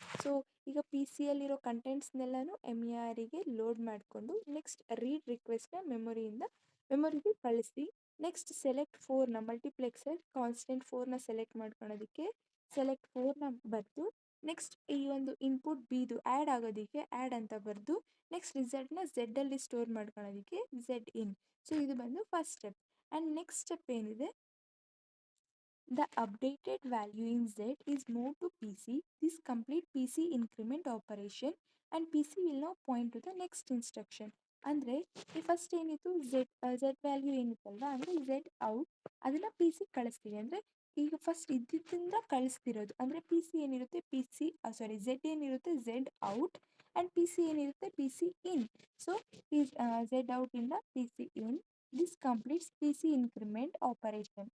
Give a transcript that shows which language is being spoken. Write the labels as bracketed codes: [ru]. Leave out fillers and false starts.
[kn] So ಈಗ P ಸಿಯಲ್ಲಿರೋ ಕಂಟೆಂಟ್ಸ್ನೆಲ್ಲನೂ M E ಆರಿಗೆ load ಮಾಡಿಕೊಂಡು next read ರಿಕ್ವೆಸ್ಟ್ನ ಮೆಮೊರಿಗೆ ಕಳಿಸಿ. Next select 4ನ multiplexer constant 4ನ select ಮಾಡ್ಕೊಳೋದಕ್ಕೆ select 4ನ ಬರೆದು, next ಈ ಒಂದು ಇನ್ಪುಟ್ ಬಿದು ಆ್ಯಡ್ ಆಗೋದಕ್ಕೆ ಆ್ಯಡ್ ಅಂತ ಬರೆದು, ನೆಕ್ಸ್ಟ್ ರಿಸಲ್ಟ್ನ ಝೆಡ್ಡಲ್ಲಿ ಸ್ಟೋರ್ ಮಾಡ್ಕೊಳ್ಳೋದಕ್ಕೆ ಝೆಡ್ ಇನ್. ಸೊ ಇದು ಬಂದು first step. [en] and next step [kn] ಏನಿದೆ, [en] the updated value in Z is moved to PC. This complete PC increment operation and PC will now point to the next instruction. [kn] ಅಂದರೆ ಈ first ಏನಿತ್ತು, Z value ಏನಿತ್ತಲ್ವಾ, ಅಂದರೆ Z out, ಅದನ್ನು P C ಕಳಿಸ್ತೀವಿ. ಅಂದರೆ ಈಗ first ಇದ್ದಿದ್ದರಿಂದ ಕಳಿಸ್ತಿರೋದು, ಅಂದರೆ ಪಿ ಸಿ ಏನಿರುತ್ತೆ, ಝೆಡ್ ಏನಿರುತ್ತೆ Z out, and P C ಏನಿರುತ್ತೆ P C in. So Z ಔಟಿಂದ P C in. [en] This completes P C increment operation.